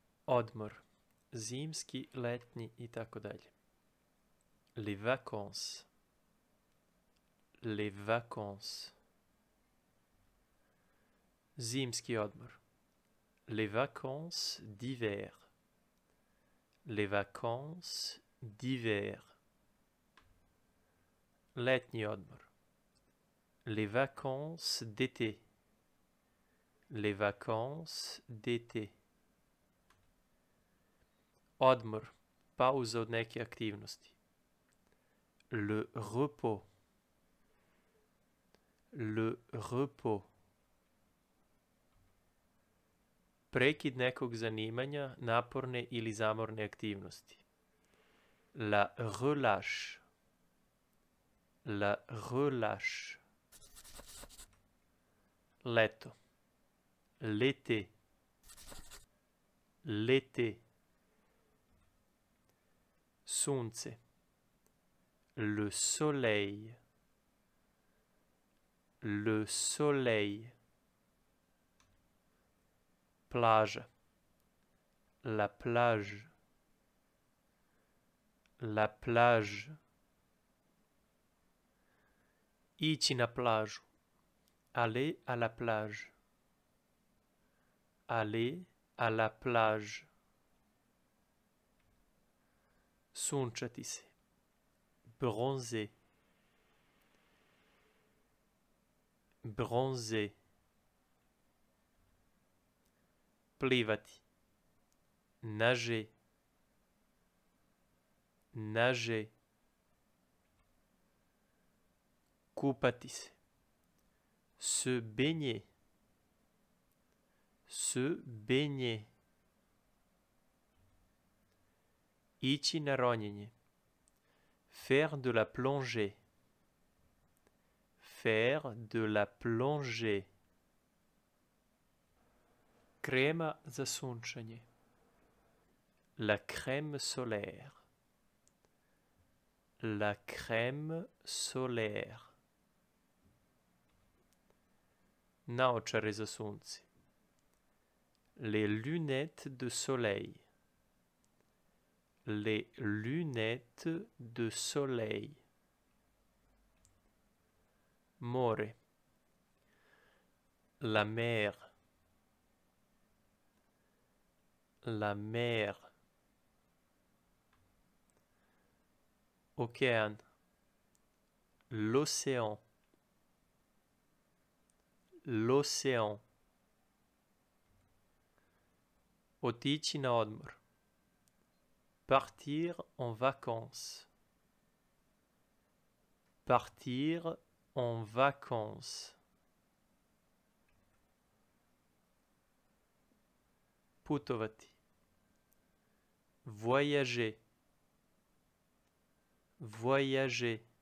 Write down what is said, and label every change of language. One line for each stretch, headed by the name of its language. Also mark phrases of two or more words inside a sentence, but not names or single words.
Serbian: odmor, zimski, letnji i tako dalje.
French: Les vacances, les vacances.
Serbian: Zimski odmor,
French: les vacances d'hiver, les vacances d'hiver.
Serbian: Letnji odmor,
French: les vacances d'été, les vacances d'été.
Serbian: Odmor, pauza od neke aktivnosti.
French: Le repos, le repos.
Serbian: Prekid nekog zanimanja, naporne ili zamorne aktivnosti.
French: La relâche, la relâche. Leto, l'été, l'été. Sunce, le soleil, le soleil. Plage, la plage, la plage.
Serbian: Ići na plažu,
French: aller à la plage, aller à la plage.
Serbian: Sunčati se,
French: bronzer, bronzer. Plivati, nager, nager.
Serbian: Kupati se
French: baigner, se baigner.
Serbian: Ići na ronjenje,
French: faire de la plongée, faire de la plongée.
Serbian: Krema za sunčanje,
French: la crème solaire, la crème solaire.
Serbian: Naočare za sunce,
French: les lunettes de soleil, les lunettes de soleil. More, la mer, la mer. Océan, l'océan, l'océan.
Serbian: Otići na odmor,
French: partir en vacances, partir en vacances. Putovati, voyager, voyager.